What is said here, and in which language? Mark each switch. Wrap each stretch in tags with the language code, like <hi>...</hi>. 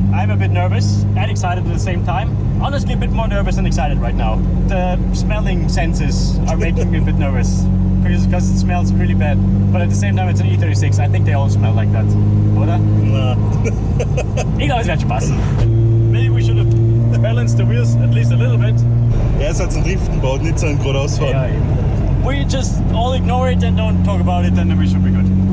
<en>I'm a bit nervous and excited at the same time. Honestly, a bit more nervous than excited right now. The smelling senses are making me a bit nervous because it smells really bad. But at the same time, it's an E36. I think they all smell like that.</en> <de>Oder?</de> <en>No.</en> <de>Ich glaube, es wird Spaß.</de> <en>Maybe we should have balanced the wheels at least a little bit.</en> <de>Ja, es hat zum Driften gebaut, nicht zum geradeausfahren.</de> <en>Yeah, yeah. We just all ignore it and don't talk about it, then we should be good.</en>